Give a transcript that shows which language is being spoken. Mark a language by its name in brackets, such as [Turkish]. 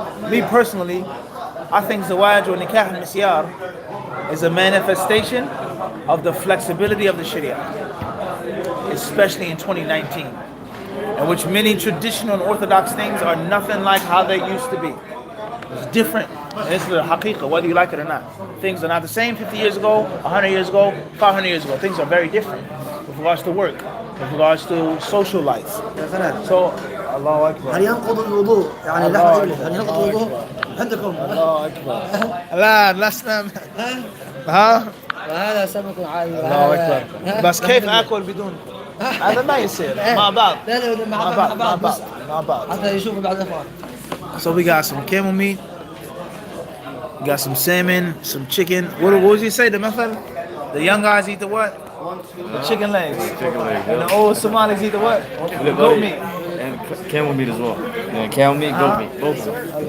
[English] Me personally, I think zawaj or nikah al-misyar is a manifestation of the flexibility of the Sharia, especially in 2019, in which many traditional and orthodox things are nothing like how they used to be. It's different. And it's the haqiqah, whether you like it or not. Things are not the same 50 years ago, 100 years ago, 500 years ago. Things are very different with regards to work, with regards to social life. So, Allahu Akbar. [Arabic] هل ينقض الوضوء يعني لحم إبل هل ينقض الوضوء عندكم؟ الله أكبر. لا لسنا ها وهذا سمك عايم. الله أكبر. بس كيف آكل بدون هذا ما يصير مع بعض. لا مع بعض حتى يشوفوا بعد الإخوان. [English] So we got some camel meat, You got some salmon, some chicken. What would you say, the method? The young guys eat the what? The chicken legs. Chicken legs. And the old Somalis eat the what? The goat meat. And camel meat as well. Yeah, camel meat, goat meat, both of them.